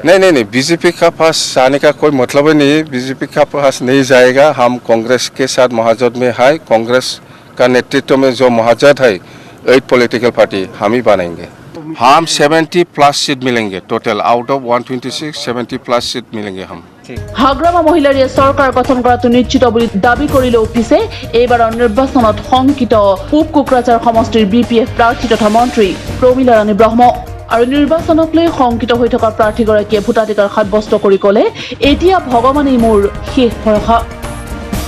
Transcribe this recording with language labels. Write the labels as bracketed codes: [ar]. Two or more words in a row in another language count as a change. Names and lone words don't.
[hi] नहीं, बीजेपी का पास जाने का कोई मतलब ही नहीं है। बीजेपी का पास नहीं जाएगा। हम कांग्रेस के साथ महाजोट में है। कांग्रेस का नेतृत्व में जो महाजोट है 8 [en] political party [hi] हम ही बनाएंगे। हम 70 [en] plus seat [hi] मिलेंगे टोटल, [en] out of 126 70 plus seat [hi] मिलेंगे हम। [as] হাগ্ৰামা মহিলাৰে চৰকাৰ গঠন কৰাটো নিশ্চিত বুলি দাবী কৰিলেও পিছে এইবাৰৰ নিৰ্বাচনত শংকিত পূব কোকৰাঝাৰ সমষ্টিৰ BPF প্ৰাৰ্থী তথা মন্ত্ৰী প্ৰমীলা ৰাণী ব্ৰহ্ম। আৰু নিৰ্বাচনক লৈ শংকিত হৈ থকা প্ৰাৰ্থীগৰাকীয়ে ভোটাধিকাৰ সাব্যস্ত কৰি ক'লে, এতিয়া ভগৱানেই মোৰ শেষ ভৰসা।